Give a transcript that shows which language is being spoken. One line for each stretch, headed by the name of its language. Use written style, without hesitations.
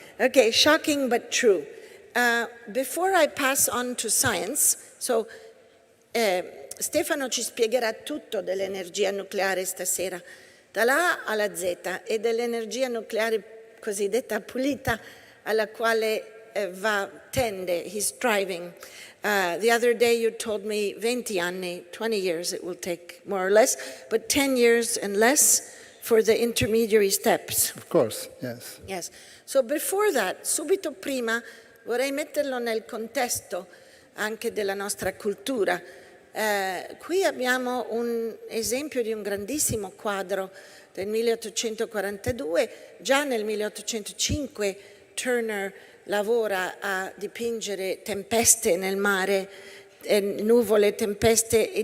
English: Okay, shocking but true. Before I pass on to science, so
Italian: Stefano ci spiegherà tutto dell'energia nucleare stasera, dalla A alla Z, e dell'energia nucleare cosiddetta pulita, alla quale tende,
English: he's striving. The other day you told me
Italian: 20 anni,
English: 20 years it will take more or less, but 10 years and less for the intermediary steps. Of course, yes. Yes. So before that,
Italian: subito prima, vorrei metterlo nel contesto anche della nostra cultura. Qui abbiamo un esempio di un grandissimo quadro del 1842. Già nel 1805 Turner lavora a dipingere tempeste nel mare, nuvole, tempeste.